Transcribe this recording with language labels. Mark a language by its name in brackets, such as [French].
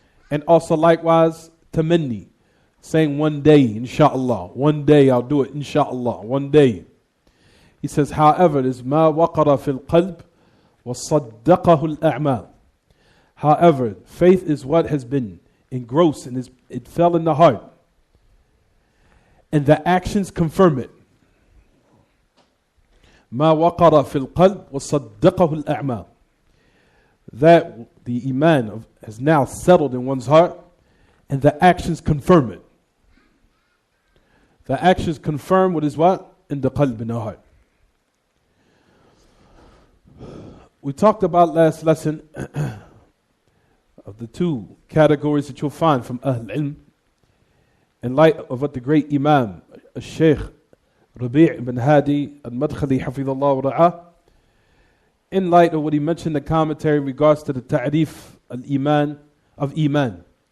[English] And also likewise, tamanni, saying one day, inshallah, one day I'll do it, inshallah, one day. He says, however, it is [Arabic] ma waqara fil qalb wa saddaqahu al-a'mal. [English] However, faith is what has been engrossed and it fell in the heart, and the actions confirm it. [Arabic] ما وقر في القلب وصدقه الأعمال. [English] That the Iman has now settled in one's heart, and the actions confirm it. The actions confirm what is what? In the qalb, in the heart. We talked about last lesson of the two categories that you'll find from Ahl Ilm, in light of what the great Imam, al-Shaykh Rabi' ibn Hadi al-Madkhali [Arabic] hafidhullah wa ra'ah, [English] in light of what he mentioned in the commentary in regards to the ta'rif al-Iman of Iman.